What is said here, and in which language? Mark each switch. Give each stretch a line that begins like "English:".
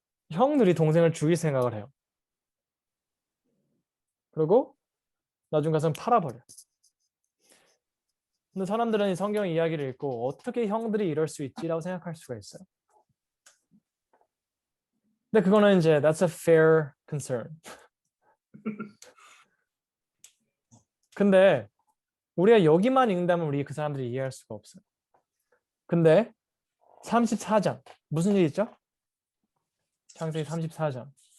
Korean: 형들이 동생을 죽일 생각을 해요. 그리고 나중 가서는 팔아버려. 근데 사람들은 이 성경 이야기를 읽고 어떻게 형들이 이럴 수 있지라고 생각할 수가 있어요. 근데 그거는 이제
English: that's a fair concern.
Korean: 근데 우리가 여기만 읽는다면 우리 그 사람들이 이해할 수가 없어요. 근데 34장 무슨 일 있죠? 창세기 34장.